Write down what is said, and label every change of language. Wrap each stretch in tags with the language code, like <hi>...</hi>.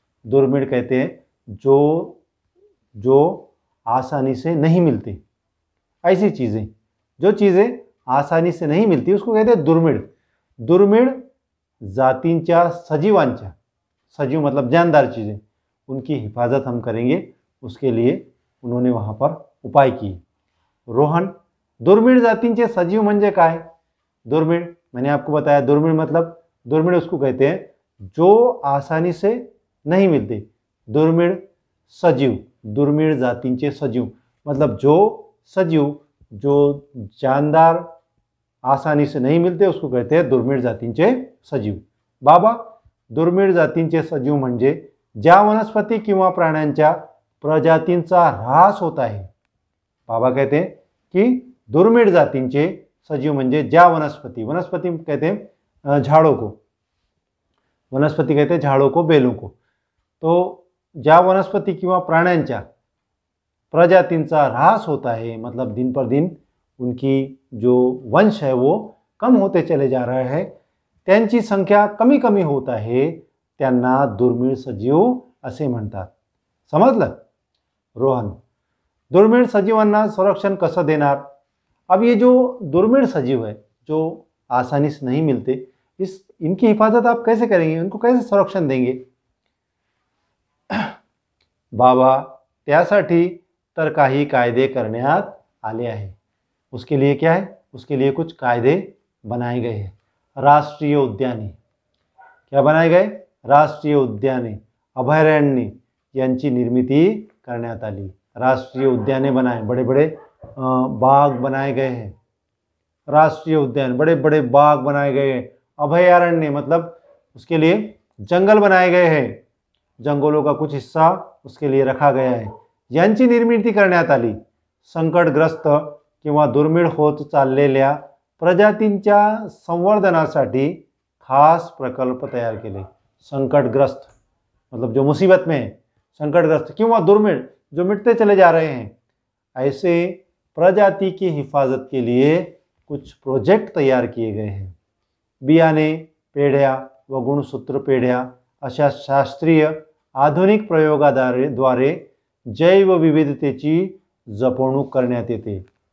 <hi>दुर्मिळ कहते हैं जो आसानी से नहीं मिलती, ऐसी चीज़ें, जो चीज़ें आसानी से नहीं मिलती उसको कहते हैं दुर्मिळ।</hi> <mr>दुर्मिळ जातींच्या सजीवांच्या,</mr> <hi>सजीव मतलब जानदार चीज़ें, उनकी हिफाजत हम करेंगे, उसके लिए उन्होंने वहाँ पर उपाय किए।</hi> <mr>रोहन, दुर्मिळ जातींचे सजीव म्हणजे काय?</mr> <hi>दुर्मिळ मैंने आपको बताया, दुर्मिळ मतलब, दुर्मिळ उसको कहते हैं जो आसानी से नहीं मिलते। दुर्मिळ सजीव,</hi> <mr>दुर्मिळ जातींचे सजीव</mr> <hi>मतलब जो सजीव जो जानदार आसानी से नहीं मिलते उसको कहते हैं दुर्मिळ जातींचे सजीव।</hi> <mr>बाबा, दुर्मिळ जातींचे सजीव म्हणजे ज्या वनस्पती किंवा प्राण्यांच्या प्रजातींचा ह्रास होत आहे।</mr> <hi>बाबा कहते हैं कि</hi> <mr>दुर्मिळ जातींचे सजीव म्हणजे ज्या वनस्पति,</mr> <hi>वनस्पति कहते हैं झाड़ों को, वनस्पति कहते हैं झाड़ों को, बेलों को।</hi> <mr>तो ज्या वनस्पति किंवा प्राण्यांच्या प्रजातींचा ह्रास</mr> <hi>होता है मतलब दिन पर दिन उनकी जो वंश है वो कम होते चले जा रहा है,</hi> <mr>त्यांची संख्या कमी कमी होत आहे, त्यांना दुर्मिळ सजीव असे म्हणतात। समजलं? रोहन, दुर्मिळ सजीवांना संरक्षण कसं देणार?</mr> <hi>अब ये जो दुर्मिळ सजीव है जो आसानी से नहीं मिलते, इनकी हिफाजत आप कैसे करेंगे, उनको कैसे संरक्षण देंगे?</hi> <mr>बाबा, त्यासाठी तर काही कायदे करण्यात आले आहे।</mr> <hi>उसके लिए क्या है? उसके लिए कुछ कायदे बनाए गए हैं। राष्ट्रीय उद्याने, क्या बनाए गए?</hi> <mr>राष्ट्रीय उद्याने, अभयारण्य यांची निर्मिती करण्यात आली।</mr> <hi>राष्ट्रीय उद्याने बनाए, बड़े बड़े बाग बनाए गए हैं। राष्ट्रीय उद्यान, बड़े बड़े बाग बनाए गए हैं। अभयारण्य मतलब उसके लिए जंगल बनाए गए हैं, जंगलों का कुछ हिस्सा उसके लिए रखा गया है,</hi> <mr>यांची निर्मिती करण्यात आली। संकटग्रस्त किंवा दुर्मिळ होत चाललेल्या प्रजातींच्या संवर्धनासाठी खास प्रकल्प तयार केले।</mr> <hi>संकटग्रस्त मतलब जो मुसीबत में है, संकटग्रस्त किंवा दुर्मिळ जो मिटते चले जा रहे हैं, ऐसे प्रजाति की हिफाजत के लिए कुछ प्रोजेक्ट तैयार किए गए हैं।</hi> <mr>बियाणे पेढ्या व गुणसूत्र पेढ्या अशा शास्त्रीय आधुनिक प्रयोगाद्वारे जैव विविधतेची जपणूक करण्यात येते।</mr>